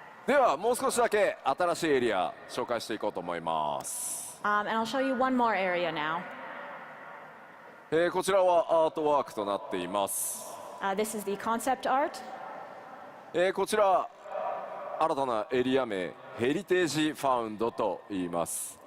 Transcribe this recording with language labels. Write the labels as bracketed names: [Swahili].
[Japanese] ではもう少しだけ新しいエリア紹介していこうと思います。 [English] And I'll show you one more area now. [Japanese] こちらはアートワークとなっています。 [English] This is the concept art. [Japanese] こちら新たなエリア名ヘリテージファウンドと言います。